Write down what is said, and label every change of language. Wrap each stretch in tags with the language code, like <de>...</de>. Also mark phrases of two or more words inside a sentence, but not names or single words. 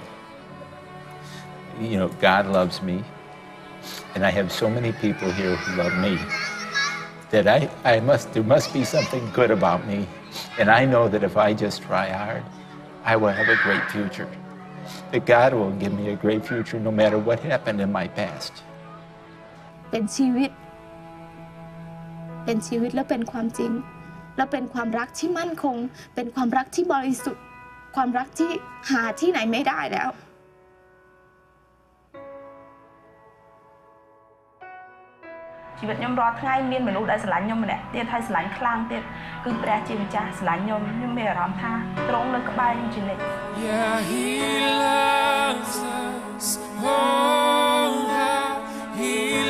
<en>You know, God loves me, and I have so many people here who love me that there must be something good about me. And I know that if I just try hard, I will have a great future. That God will give me a great future no matter what happened in my past.</en> <th>เป็นชีวิตและเป็นความจริงและเป็นความรักที่มั่นคงเป็นความรักที่บริสุทธิ์ความรักที่หาที่ไหนไม่ได้แล้ว</th> <km>ชีวิตខ្ញុំរាល់ថ្ងៃមានមនុស្សដែលស្រឡាញ់ខ្ញុំម្នាក់ទៀតហើយស្រឡាញ់ខ្លាំងទៀតគឺព្រះជាម្ចាស់ស្រឡាញ់ខ្ញុំមានអារម្មណ៍ថាទ្រង់នៅក្បែរខ្ញុំជានិច្ច</km> <en>Yeah, he loves us. Oh, how he</en>